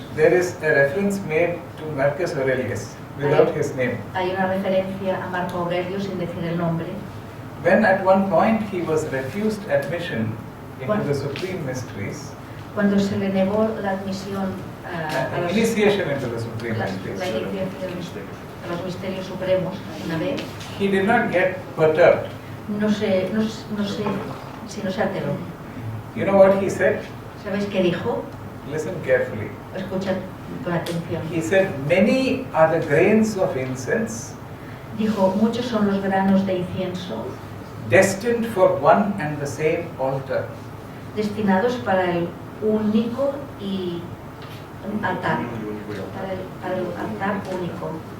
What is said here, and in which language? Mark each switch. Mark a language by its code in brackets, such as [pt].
[en] there is a reference made to Marcus Aurelius without his name. [es] hay una referencia a Marco Aurelio sin decir el nombre. [en] When at one point he was refused admission into [es] Cuando- [en] the Supreme Mysteries, [es] Cuando se le negó la admisión a los, [en] initiation into the Supreme [es] la [en] Mysteries, [es] iniciación a los misterios supremos, una vez, [en] he did not get perturbed. [es] no sé si no se alteró. [en] You know what he said? [es] ¿Sabéis qué dijo? [en] Listen carefully. [es] Escucha con atención. [en] He said, many are the grains of incense [es] Dijo, muchos son los granos de incienso [en] destined for one and the same altar. [es] destinados para el único y altar, para el altar único.